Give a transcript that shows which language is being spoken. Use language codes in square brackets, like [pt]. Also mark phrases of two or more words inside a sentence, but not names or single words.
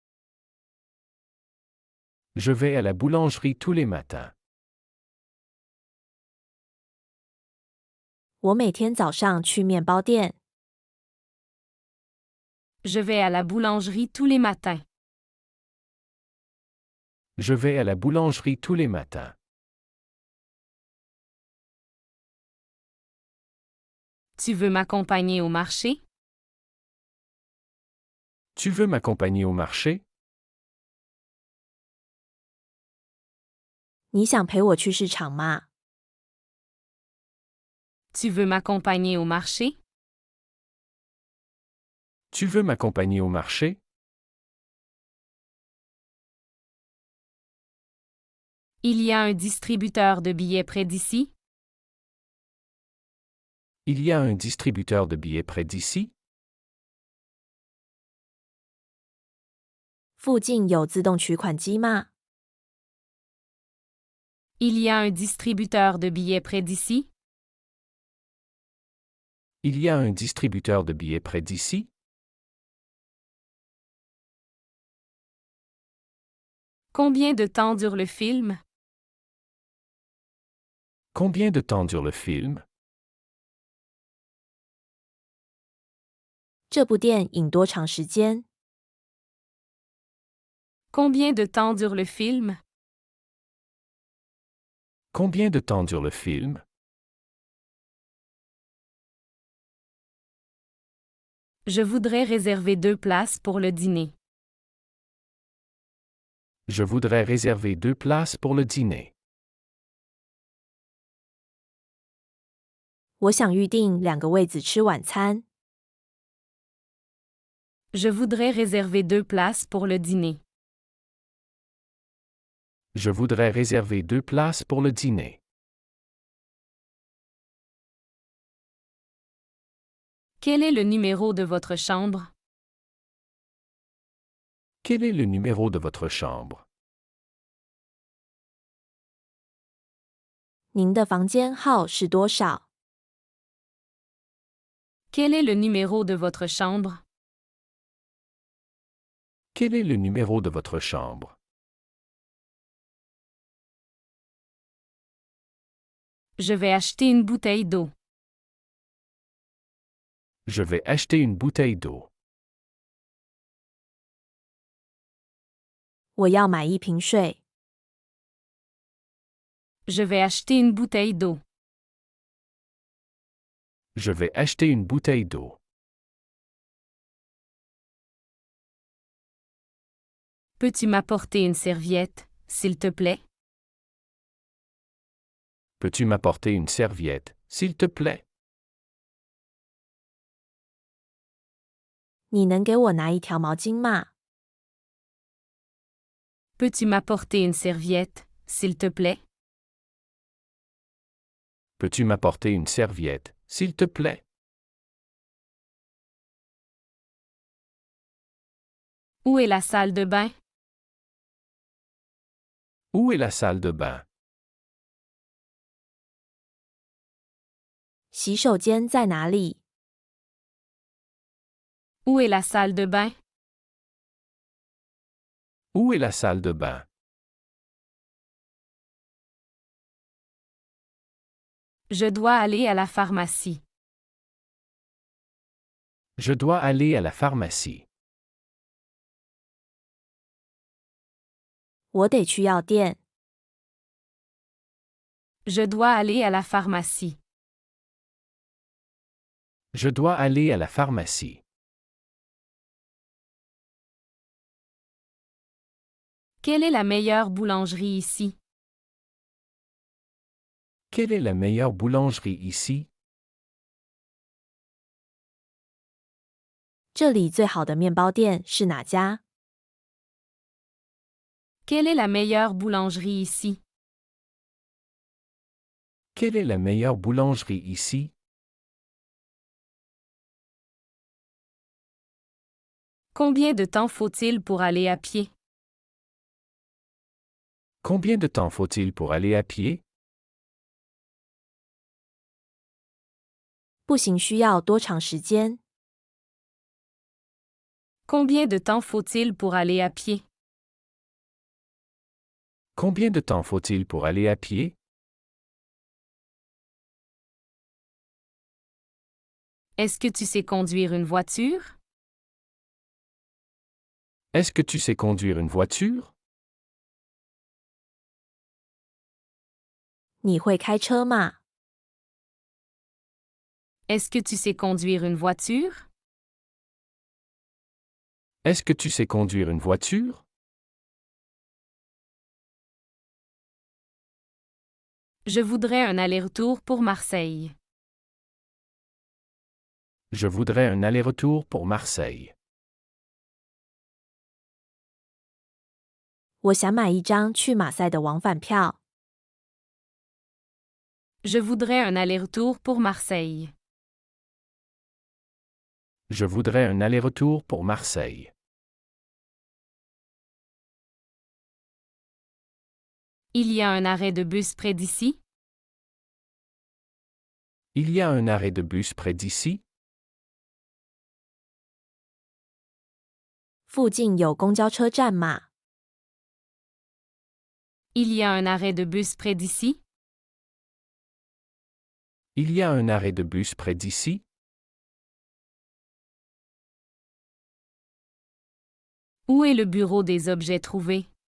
[fr] Je vais à la boulangerie tous les matins. [zh] 我每天早上去面包店。 [fr] Je vais à la boulangerie tous les matins. Je vais à la boulangerie tous les matins. Tu veux m'accompagner au marché? Tu veux m'accompagner au marché? [zh] 你想陪我去市场吗？ [fr] Tu veux m'accompagner au marché? Tu veux m'accompagner au marché? Il y a un distributeur de billets près d'ici? Il y a un distributeur de billets près d'ici? [zh] 附近有自动取款机吗？ [fr] Il y a un distributeur de billets près d'ici? Il y a un distributeur de billets près d'ici? Combien de temps dure le film? Combien de temps dure le film? [zh] 这部电影多长时间？ [fr] Combien de temps dure le film? Combien de temps dure le film? Je voudrais réserver 2 places pour le dîner. Je voudrais réserver 2 places pour le dîner. [zh] 我想预定2个位子吃晚餐。 [fr] Je voudrais réserver 2 places pour le dîner. Je voudrais réserver 2 places pour le dîner. Quel est le numéro de votre chambre? Quel est le numéro de votre chambre? [zh] 您的房间号是多少？ [fr] Quel est le numéro de votre chambre? Quel est le numéro de votre chambre? Je vais acheter une bouteille d'eau. Je vais acheter une bouteille d'eau. [zh] 我要买一瓶水。 [fr] Je vais acheter une bouteille d'eau. Je vais acheter une bouteille d'eau. Peux-tu m'apporter une serviette, s'il te plaît? Peux-tu m'apporter une serviette, s'il te plaît? [zh] 你能给我拿一条毛巾吗？ [fr] Peux-tu m'apporter une serviette, s'il te plaît? Peux-tu m'apporter une serviette, s'il te plaît? Où est la salle de bain? Où est la salle de bain? [zh] 洗手间在哪里？ [fr] Où est la salle de bain? Où est la salle de bain? Je dois aller à la pharmacie. Je dois aller à la pharmacie. [zh] 我得去药店。 [fr] Je dois aller à la pharmacie. Je dois aller à la pharmacie. Quelle est la meilleure boulangerie ici? Quelle est la meilleure boulangerie ici? [zh] 这里最好的面包店是哪家？ [fr] Quelle est la meilleure boulangerie ici? Quelle est la meilleure boulangerie ici? Combien de temps faut-il pour aller à pied? Combien de temps faut-il pour aller à pied? [zh] 步行需要多长时间？ [fr] Combien de temps faut-il pour aller à pied? Combien de temps faut-il pour aller à pied? Est-ce que tu sais conduire une voiture? Est-ce que tu sais conduire une voiture? [zh] 你会开车吗？ [fr] Est-ce que tu sais conduire une voiture? Est-ce que tu sais conduire une voiture? Je voudrais un aller-retour pour Marseille. Je voudrais un aller-retour pour Marseille. [zh] 我想买一张去马赛的往返票。 [fr] Je voudrais un aller-retour pour Marseille. Je voudrais un aller-retour pour Marseille. Il y a un arrêt de bus près d'ici? Il y a un arrêt de bus près d'ici? [zh] 附近有公交车站吗？ [fr] Il y a un arrêt de bus près d'ici? Il y a un arrêt de bus près d'ici? Où est le bureau des objets trouvés?